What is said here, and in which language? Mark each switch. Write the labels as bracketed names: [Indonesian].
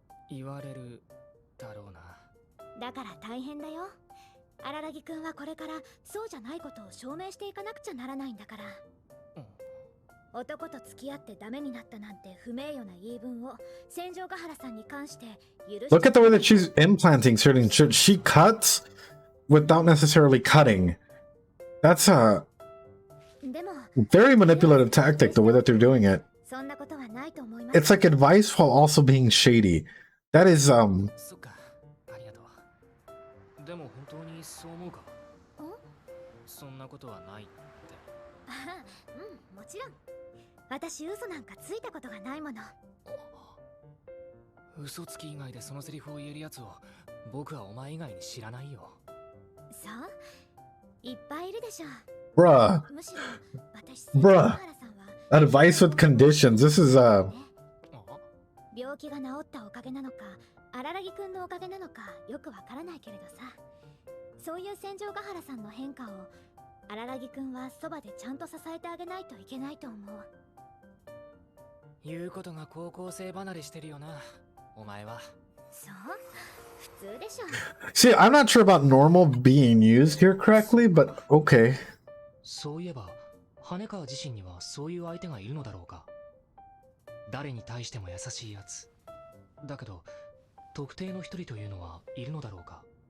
[Japanese] 言われるだろうな。だから大変だよ。荒木くんはこれからそうじゃないことを証明していかなくちゃならないんだから。男と付き合ってダメになったなんて不名誉な言い分を戦場ヶ原さんに関して許し [English] Look at the way that she's implanting certain shit. She cuts without necessarily cutting. That's a [Japanese] でも [English] very manipulative tactic, the way that they're doing it. [Japanese] そんなことはないと思います。 [English] It's like advice while also being shady. That is, [Japanese] そっか、ありがとう。でも本当にそう思うか？そんなことはないって。ああ、うん、もちろん。私嘘なんかついたことがないもの。嘘つき以外でそのセリフを言えるやつを僕はお前以外に知らないよ。そう？いっぱいいるでしょ。 [English] bruh, [Japanese] むしろ私戦場ヶ原さんは [English] advice with conditions. This is, [Japanese] 病気が治ったおかげなのか荒木くんのおかげなのかよくわからないけれどさ。そういう戦場ヶ原さんの変化を荒木くんはそばでちゃんと支えてあげないといけないと思う。言うことが高校生離れしてるよな、お前は。そう普通でしょ。 [English] see, I'm not sure about normal being used here correctly, but okay. [Japanese] そういえば羽川自身にはそういう相手がいるのだろうか。誰に対しても優しいやつだけど特定の一人というのはいるのだろうか。